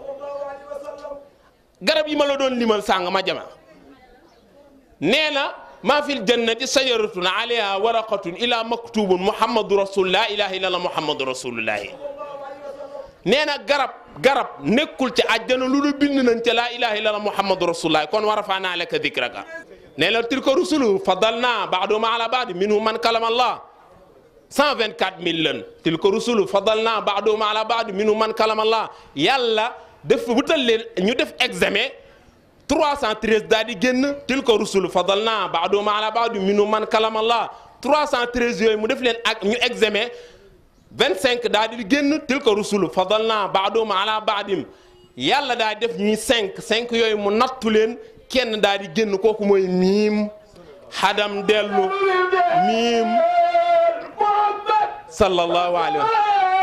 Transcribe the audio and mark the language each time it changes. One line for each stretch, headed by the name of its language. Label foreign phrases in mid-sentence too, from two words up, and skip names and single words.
Wolof: garab yi ma la doon limal sàng ma jama nee na
Arabic: maa في الجنة شجرة عليها ورقة إلا مكتوب محمد رسول الله إله إلا الله محمد رسول الله.
Wolof: nee na garab nekkul ci àjjana lu dul bind nañ ca
Arabic: لا إله إلا الله محمد رسول الله
Wolof: kon
Arabic: ورفعنا لك ذكرك.
Wolof: nee na
Arabic: تلك الرسل فضلنا بعضهم على بعض منهم من كلم الله 124 000 lan تلك الرسل فضلنا بعضهم على بعض منهم من كلم الله.
Wolof: yàlla def wutal leen ñu def examen 313 daal di génn
Arabic: تلك الرسل فضلنا بعضهم على بعض منهم من كلم الله
Wolof: 313 yooyu mu def leen ak ñu examen 25 daal di génn
Arabic: تلك الرسل فضلنا بعضهم على بعض
Wolof: yàlla daal def ñuy 5 yooyu mu nattu leen kenn daal di génn kooku mooy miim xadam dellu miim
Arabic: صلى الله عليه وسلم.